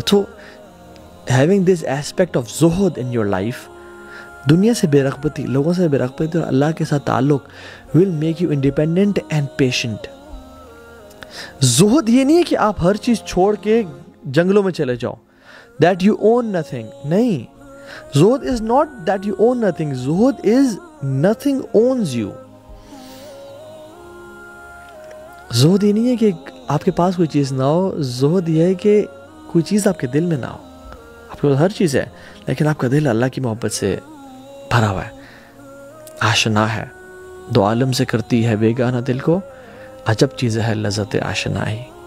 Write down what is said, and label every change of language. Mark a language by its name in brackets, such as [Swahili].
[English] تو having this aspect of zuhud in your life, [Urdu] دنیا سے بے رغبتی, لوگوں سے بے رغبتی اور اللہ کے ساتھ تعلق [English] will make you independent and patient. [Urdu] زہد یہ نہیں ہے کہ آپ ہر چیز چھوڑ کے جنگلوں میں چلے جاؤ, [English] that you own nothing. [Urdu] نہیں, [English] زہد is not that you own nothing. زہد is nothing owns you. [Urdu] زہد یہ نہیں ہے کہ آپ کے پاس کوئی چیز نہ ہو. زہد یہ ہے کہ کوئی چیز آپ کے دل میں نہ ہو. آپ کے پاس ہر چیز ہے لیکن آپ کا دل اللہ کی محبت سے بھرا ہوا ہے, آشنا ہے. دو عالم سے کرتی ہے بیگانہ دل کو, عجب چیز ہے لذت آشنائی.